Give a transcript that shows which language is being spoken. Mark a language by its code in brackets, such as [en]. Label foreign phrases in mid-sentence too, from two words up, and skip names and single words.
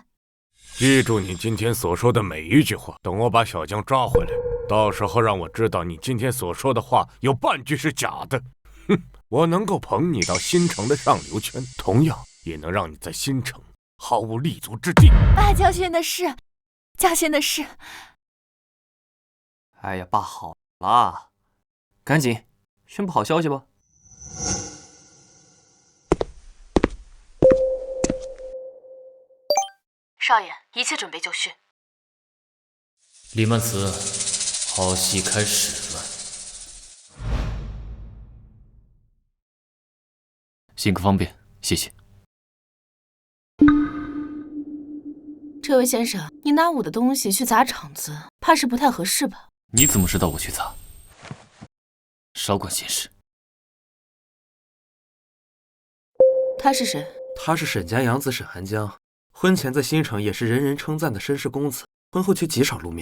[zh] 記住你今天所說的每一句話，等我把小江抓回來，到時候讓我知道你今天所說的話有半句是假的。哼，我能夠捧你到新城的上流圈，同樣也能讓你在新城毫無立足之地。爸，教訓的是，教訓的是。哎呀，爸好啦，趕緊宣布好消息吧。少爺，一切準備就緒。李曼慈，好戲開始了。行個方便，謝謝。這位先生，你拿我的東西去砸場子，怕是不太合適吧？你怎麼知道我去砸？少管閒事。他是誰？他是沈家養子沈寒江，婚前在新城也是人人稱讚的紳士公子，婚後卻極少露面。